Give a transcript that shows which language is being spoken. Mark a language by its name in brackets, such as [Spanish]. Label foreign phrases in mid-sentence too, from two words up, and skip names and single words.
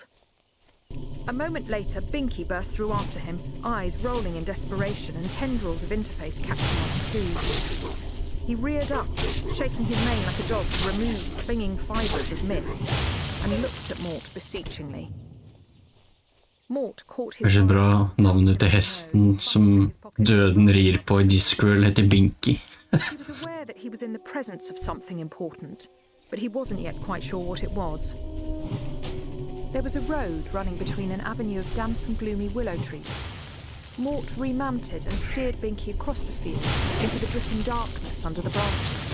[English] A moment later, Binky burst through after him, eyes rolling in desperation and tendrils of interface catching on his hooves. He reared up, shaking his mane like a dog to remove clinging fibres of mist, and looked at Mort beseechingly. Mort caught his [Norwegian] Kanskje bra navnet til hesten som døden rir på i Discworld heter Binky. [English] He was aware that he was in the presence of something important, but he wasn't yet quite sure what it was. There was a road running between an avenue of damp and gloomy willow trees. Mort remounted and steered Binky across the field into the dripping darkness under the branches.